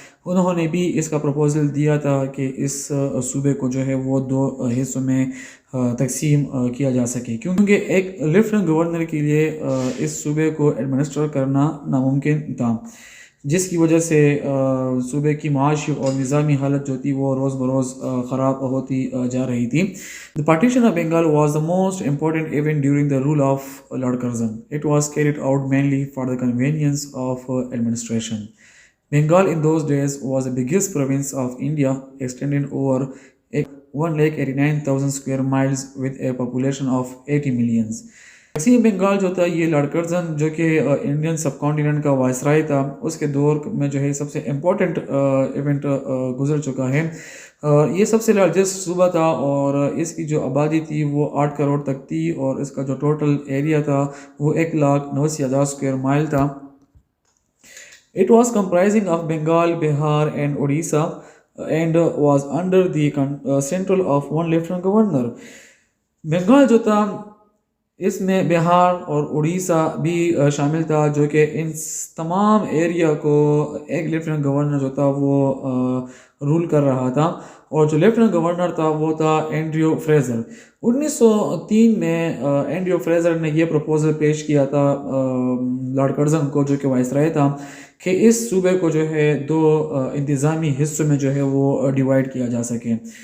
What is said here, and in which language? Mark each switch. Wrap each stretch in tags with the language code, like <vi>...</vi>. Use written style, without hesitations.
<hi>उन्होंने भी इसका प्रपोज़ल दिया था कि इस सूबे को जो है वो दो हिस्सों में तकसीम किया जा सके, क्योंकि एक लेफ्टिनेंट गवर्नर के लिए इस सूबे को एडमिनिस्टर करना नामुमकिन था, जिसकी वजह से सूबे की माशी और निज़ामी हालत जो थी वो रोज़ बरोज़ ख़राब होती जा रही थी।</hi> <en>The partition of Bengal was the most important event during the rule of Lord Curzon. It was carried out mainly for the convenience of administration. Bengal in those days was the biggest province of India, extending over 1,89,000 square miles with a population of 80 million.</en> <hi>तकसीम बंगाल जो था ये Lord Curzon जो कि Indian सब continent का viceroy था, उसके दौर में जो है सबसे इम्पोर्टेंट इवेंट गुजर चुका है। ये सबसे लार्जेस्ट सूबा था और इसकी जो आबादी थी वो 8 करोड़ तक थी और इसका जो टोटल एरिया था वो 1,89,000 स्क्वायर माइल था।</hi> <en>It was comprising of Bengal, Bihar and Odisha and was under the control of one lieutenant governor.</en> <hi>Bengal जो था इसमें बिहार और उड़ीसा भी शामिल था, जो कि इन तमाम एरिया को एक लेफ्टिनेंट गवर्नर जो था वो रूल कर रहा था और जो लेफ्टिनेंट गवर्नर था वो था एंड्रयू फ्रेजर। 1903 में एंड्रयू फ्रेजर ने ये प्रपोजल पेश किया था लॉर्ड कर्जन को, जो कि वाइसराय था, कि इस सूबे को जो है दो इंतज़ामी हिस्सों में जो है वो डिवाइड किया जा सके।</hi>